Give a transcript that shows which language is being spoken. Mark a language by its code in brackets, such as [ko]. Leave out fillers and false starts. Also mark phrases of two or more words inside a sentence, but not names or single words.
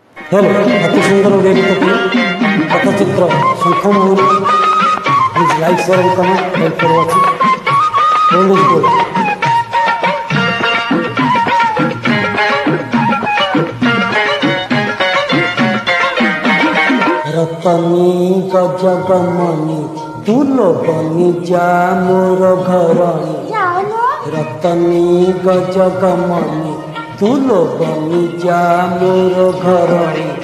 [en] हेलो [or] ଅତି ସୁନ୍ଦର ଓଡ଼ିଆ ଗୀତ ପଟଚିତ୍ର ଶଙ୍ଖ ମହୁରୀ [en] please like share and comment help for watching [or] ରତନୀ ଗଜଗମନୀ ତୁଲୋ ବନି ଯା ମୋର ଘରଣୀ ରତନୀ ଗଜଗମନୀ ତୁଲୋ ବନି ଯା ମୋର ଘରଣୀ